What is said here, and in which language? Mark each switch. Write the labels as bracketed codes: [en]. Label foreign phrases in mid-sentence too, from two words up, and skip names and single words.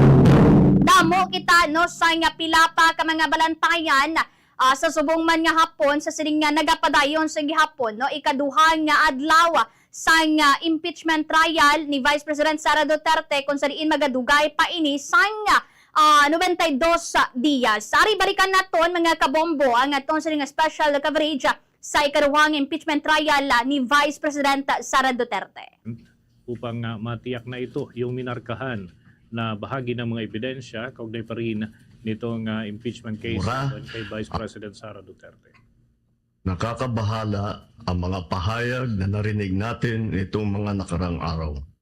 [hil] Damo kita no sa nga pila pa ka mga balantayan sa subong man nga hapon sa sining nga nagapadayon sa gihapon no ikaduha nga adlaw sa nga impeachment trial ni Vice President Sara Duterte kung saan magadugay pa ini sa nga 92 dias. Ari balikan naton mga kabombo ang atong sining special coverage sa ikaduhang impeachment trial ni Vice President Sara Duterte. [tl] Upang matiyak na ito yung minarkahan na bahagi ng mga ebidensya kaugnay pa rin nitong impeachment case kay Vice President Sara Duterte. Nakakabahala ang mga pahayag na narinig natin itong mga nakarang araw.